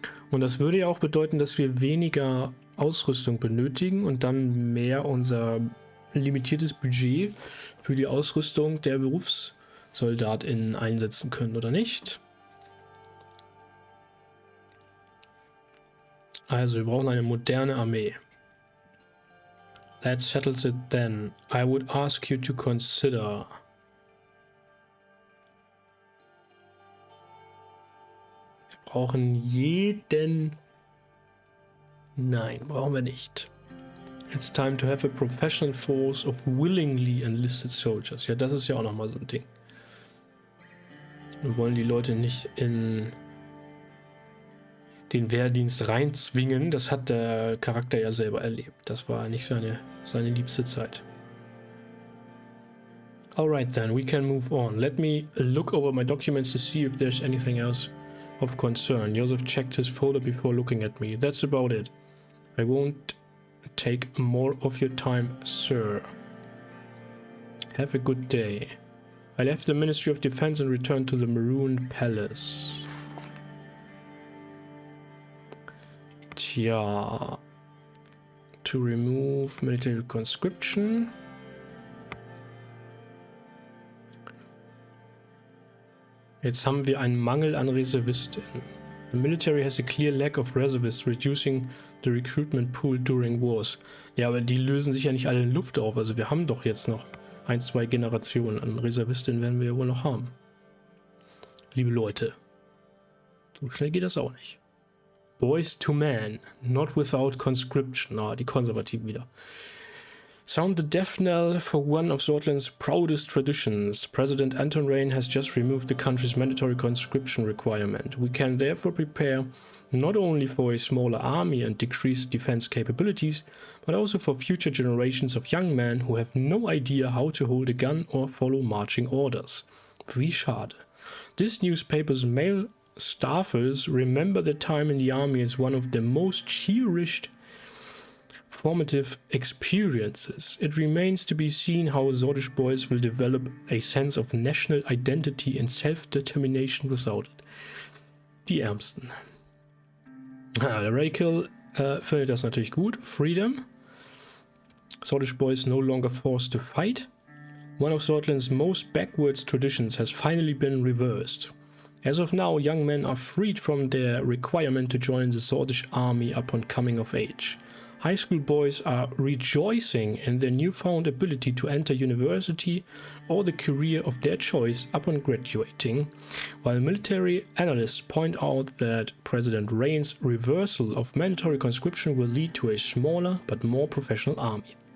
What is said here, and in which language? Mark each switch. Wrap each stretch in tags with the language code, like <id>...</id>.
<de>Und das würde ja auch bedeuten, dass wir weniger Ausrüstung benötigen und dann mehr unser limitiertes Budget für die Ausrüstung der BerufssoldatInnen einsetzen können, oder nicht? Also, wir brauchen eine moderne Armee.</de> <en>That settles it then. I would ask you to consider.</en> <de>Wir brauchen jeden... Nein, brauchen wir nicht.</de> <en>It's time to have a professional force of willingly enlisted soldiers.</en> <de>Ja, das ist ja auch nochmal so ein Ding. Wir wollen die Leute nicht in den Wehrdienst reinzwingen. Das hat der Charakter ja selber erlebt. Das war nicht seine liebste Zeit.</de> <en>Alright then, we can move on. Let me look over my documents to see if there's anything else of concern. Joseph checked his folder before looking at me. That's about it. I won't take more of your time, sir. Have a good day. I left the Ministry of Defense and returned to the Maroon Palace. Tja. To remove military conscription.</en> <de>Jetzt haben wir einen Mangel an Reservisten.</de> <en>The military has a clear lack of reservists, reducing the recruitment pool during wars.</en> <de>Ja, aber die lösen sich ja nicht alle in Luft auf. Also wir haben doch jetzt noch 1-2 Generationen an Reservistinnen werden wir ja wohl noch haben. Liebe Leute, so schnell geht das auch nicht.</de> <en>Boys to men, not without conscription.</en> <de>Ah, die Konservativen wieder.</de> <en>Sound the death knell for one of Sordlands' proudest traditions. President Anton Rayne has just removed the country's mandatory conscription requirement. We can therefore prepare not only for a smaller army and decreased defense capabilities, but also for future generations of young men who have no idea how to hold a gun or follow marching orders.</en> <de>Wie schade.</de> <en>This newspaper's male staffers remember their time in the army as one of the most cherished formative experiences. It remains to be seen how Sordish boys will develop a sense of national identity and self-determination without it.</en> <de>Die Ärmsten. Der Radical findet das natürlich gut.</de> <en>Freedom. Sordish boys no longer forced to fight. One of Sordland's most backwards traditions has finally been reversed. As of now, young men are freed from their requirement to join the Sordish army upon coming of age. High school boys are rejoicing in their newfound ability to enter university or the career of their choice upon graduating, while military analysts point out that President Rayne's reversal of mandatory conscription will lead to a smaller but more professional army.</en>